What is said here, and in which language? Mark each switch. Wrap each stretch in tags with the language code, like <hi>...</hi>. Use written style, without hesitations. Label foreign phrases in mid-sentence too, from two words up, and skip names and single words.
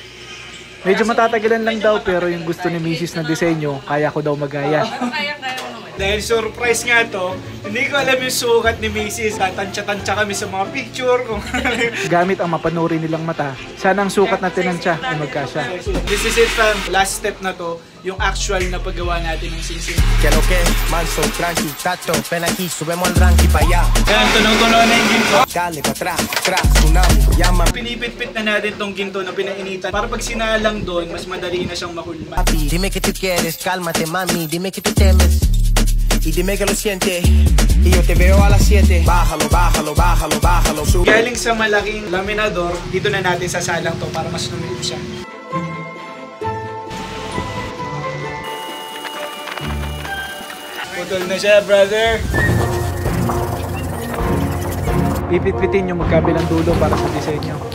<tl>Medyo matatagalan lang daw pero yung gusto ni Mrs. na disenyo, kaya ko daw magaya. Kaya mo naman. Dahil surprise nga to, hindi ko alam yung sukat ni Mrs. Tatansya-tansya kami sa mga picture. Gamit ang mapanuri nilang mata, sana ang sukat na tinansya ay magkasya.</tl> <en>This is it fam, last step</en> <tl>na to, yung actual na paggawa natin ng singsing.</tl> <es>Que lo que, manso, tranqui, tato, ven aquí, subemos al ranking pa' allá.</es> <tl>Ayan, tunog-tunog na yung ginto.</tl> <es>Dale pa' atrás, tsunami, llama.</es> <tl>Pinipit-pit na natin tong ginto na pinainitan para pag sinalang doon, mas madali na siyang mahulma.</tl> <es>Papi, dime que tú quieres, cálmate mami, dime que tú temes. Y dime que lo sientes, y yo te veo a las 7. Bájalo, bájalo, bájalo, bájalo, sube.</es> <tl>Galing sa malaking laminador, dito na natin sasalang to para mas lumiit siya. Putol na siya, brother. Pipit-pitin yung magkabilang dulo para sa disenyo.</tl>